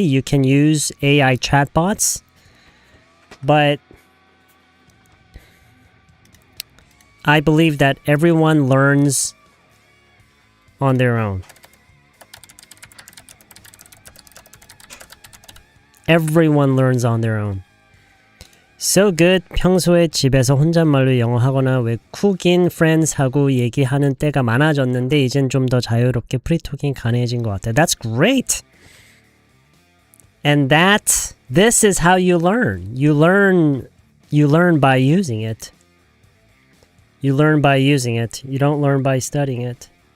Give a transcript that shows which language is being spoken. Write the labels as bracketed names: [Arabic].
[English] You can use AI chatbots. But I believe that everyone learns on their own. Everyone learns on their own. So good. [Korean] 평소에 집에서 혼잣말로 영어 하거나 외국인 friends하고 얘기하는 때가 많아졌는데 이젠 좀 더 자유롭게 프리토킹 가능해진 것 같아요. [English] That's great. And this is how you learn. You learn by using it. You learn by using it. You don't learn by studying it.